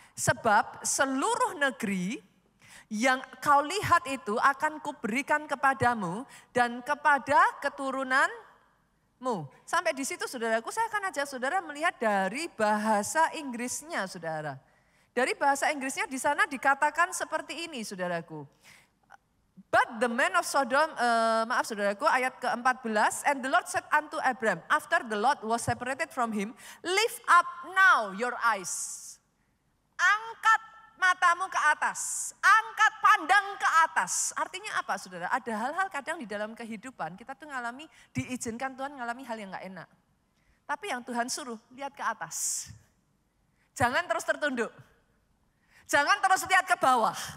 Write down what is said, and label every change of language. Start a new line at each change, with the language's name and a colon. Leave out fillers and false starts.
Indonesian: Sebab seluruh negeri yang kau lihat itu akan kuberikan kepadamu dan kepada keturunanmu. Sampai di situ saudaraku, saya akan ajak saudara melihat dari bahasa Inggrisnya saudara. Dari bahasa Inggrisnya di sana dikatakan seperti ini saudaraku.
English: But the man of Sodom,
Indonesian: maaf saudaraku, ayat ke-14,
English: and the Lord said unto Abram, after the Lord was separated from him, lift up now your eyes.
Indonesian: Angkat matamu ke atas, angkat pandang ke atas. Artinya apa saudara? Ada hal-hal kadang di dalam kehidupan kita tuh ngalami, diizinkan Tuhan ngalami hal yang gak enak. Tapi yang Tuhan suruh, lihat ke atas. Jangan terus tertunduk. Jangan terus lihat ke bawah.